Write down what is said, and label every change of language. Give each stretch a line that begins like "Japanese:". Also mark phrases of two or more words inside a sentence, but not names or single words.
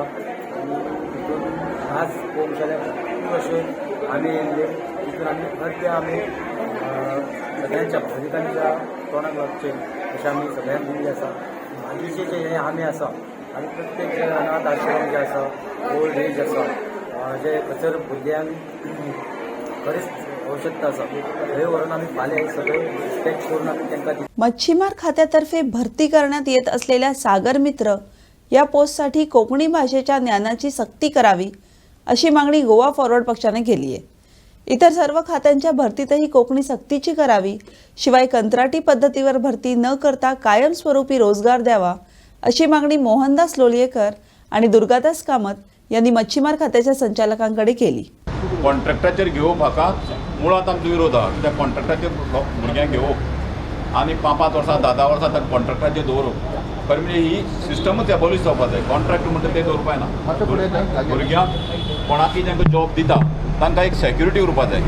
Konkani: आनी तितून आज पळोवंक गेल्यार खूब अशे आंबे येयल्ले तितून आमी भरते आंबे सगळ्यांच्या भाविकांच्या तोंडाक लागचे अशें आमी सगळ्यांक दिल्ले आसा। मागीरचे जे हे आंबे आसा आनी प्रत्येक जे अनाथ आश्रम जे आसा,
English: old age
Konkani: आसा, जे खंयसर भुरग्यांक खरेंच आवश्यकता आसा थंय व्हरून आमी फाल्यां हे सगळे रिस्पेक्ट करून आमी तांकां
Marathi: मच्छीमार खात्यातर्फे भरती करण्यात येत असलेल्या सागर मित्र या पोस्टसाठी कोकणी भाषेच्या ज्ञानाची सक्ती करावी अशी मागणी गोवा फॉरवर्ड पक्षाने केली आहे। इतर सर्व खात्यांच्या भरतीतही कोकणी सक्तीची करावी, शिवाय कंत्राटी पद्धतीवर भरती न करता कायमस्वरूपी रोजगार द्यावा अशी मागणी मोहनदास लोलयेकर आणि दुर्गादास कामत यांनी मच्छीमार खात्याच्या संचालकांकडे केली।
Konkani: कॉन्ट्रॅक्टाचेर घेवप हाका मुळात आमचो विरोध आहा। त्या कॉन्ट्रॅक्टाचेर भुरग्यांक घेवप आनी 5-5 वर्सां 10-10 वर्सां ताका कॉन्ट्रॅक्टाचेर दवरप खरें म्हणजे ही
English: systemूच abolish
Konkani: जावपाक जाय. कॉन्ट्रॅक्ट म्हणटा ते दवरपाय ना. भुरग्यांक कोणाकय तांकां जॉब दिता तांकां एक सेक्युरिटी उरपाक जाय.